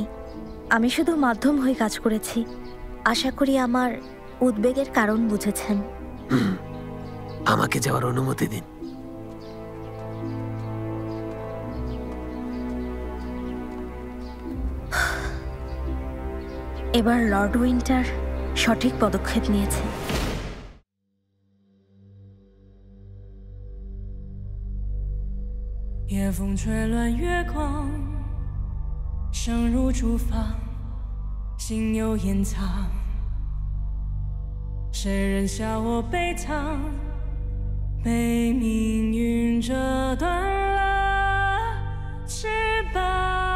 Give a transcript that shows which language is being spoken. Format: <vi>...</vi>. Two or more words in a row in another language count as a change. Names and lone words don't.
<bn>আমি শুধু মাধ্যম হয়ে কাজ করেছি। আশা করি আমার উদ্বেগের কারণ বুঝেছেন। আমাকে যাওয়ার অনুমতি দিন। এবার লর্ড উইন্টার সঠিক পদক্ষেপ নিয়েছে।</bn> <zh>夜风吹乱月光，声如厨房，心有掩藏。谁人笑我悲怆，被命运折断了翅膀。</zh>